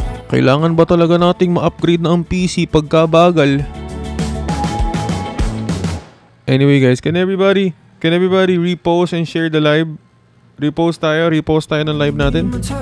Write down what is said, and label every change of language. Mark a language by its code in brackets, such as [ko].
[tl] Kailangan ba talaga nating ma-upgrade na ang PC pagka bagal? [en] Anyway guys, can everybody repost and share the live? [tl] Repost tayo ng live natin.